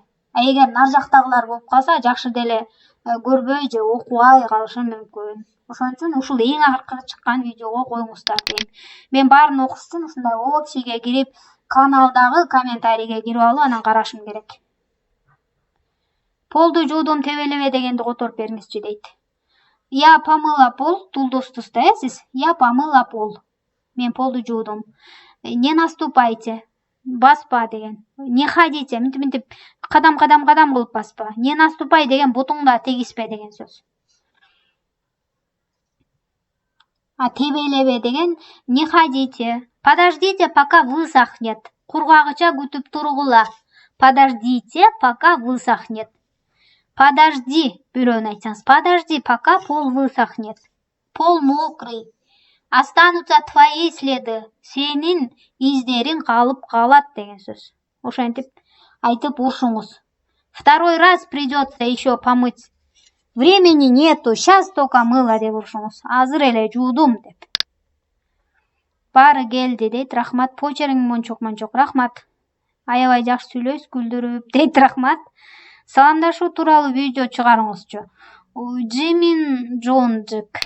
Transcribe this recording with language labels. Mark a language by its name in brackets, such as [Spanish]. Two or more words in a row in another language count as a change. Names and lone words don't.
[Kyrgyz] Эгер нар жактагылар болуп калса, жакшы деле көрбөй же окубай калышы мүмкүн. Ошон үчүн ушул эң акыркы чыккан видеого коюңуздар дейм. Мен баарын окуш үчүн ушундай общийге кирип, каналдагы комментарийге кирип алып, анан карашым керек. Полду жуудум тебелебе дегенди которуп бериңизчи дейт. [Russian] Я помыла пол, [Kyrgyz] тулдустузда, сиз? [Russian] Я помыла пол. [Kyrgyz] Мен полду жуудум. [Russian] Не наступайте. [Kyrgyz] Баспа деген. [Russian] Не ходите. [Kyrgyz] Мынтип кадам кылып баспа. [Russian] Не наступай [Kyrgyz] деген бутуңда тегиспе деген сөз. [Russian] А [Kyrgyz] тебелебе деген [Russian] не ходите. Подождите, пока высохнет. [Kyrgyz] Кургагыча күтүп тургула. [Russian] Подождите, пока высохнет. Подожди, [Kyrgyz] бирөөнө айтсаңыз. [Russian] Подожди, пока пол высохнет. Пол мокрый. Останутся твои следы. [Kyrgyz] Сенин издериң калып калат деген сөз. Ошентип айтып урушуңуз. [Russian] Второй раз придется еще помыть. Времени нету, сейчас только мыло [Kyrgyz] деп урушуңуз. Азыр эле жуудум деп. Баары келди дейт. Рахмат. Почеркиң мончок. Рахмат. Аябай жакшы сүйлөйсүз, күлдүрүп дейт. Рахмат. Саламдашуу тууралуу видео чыгарыңызчы. Жимин Джонжик.